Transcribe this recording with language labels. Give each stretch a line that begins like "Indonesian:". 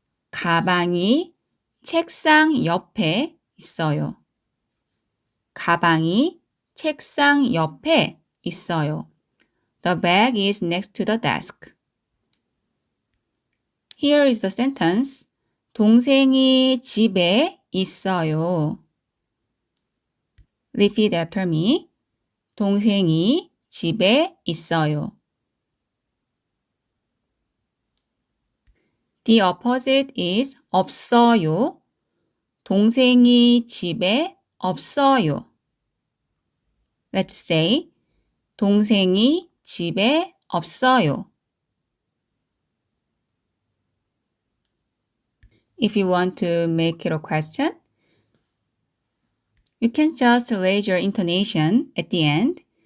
Korean: 가방이 책상 옆에 있어요. 가방이 책상 옆에 있어요.
English: The bag is next to the desk. Here is the sentence.
Korean: 동생이 집에 있어요.
English: Repeat after me.
Korean: 동생이 집에 있어요.
English: The opposite is 없어요.
Korean: 동생이 집에 없어요.
English: Let's say
Korean: 동생이 집에 없어요.
English: If you want to make it a question, you can just raise your intonation at the end.